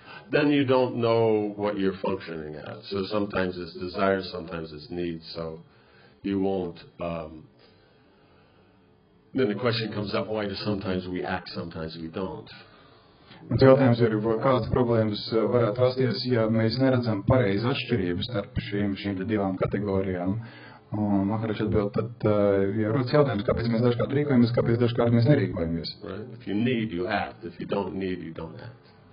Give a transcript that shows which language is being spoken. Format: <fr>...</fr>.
<en>Then you don't know what you're functioning at. So sometimes it's desire, sometimes it's need. So you won't... Then the question comes up, why do sometimes we act, sometimes we don't?</en> <lv>Un jautājums ir, kādas problēmas varētu rasties, ja mēs neredzam pareizi atšķirības starp šīm divām kategorijām. Un Maharaj atbild, tad ja rodas jautājums, kāpēc mēs dažkārt rīkojamies, kāpēc dažkārt mēs nerīkojamies.</lv> <en>Right? If you need, you act. If you don't need, you don't act.</en>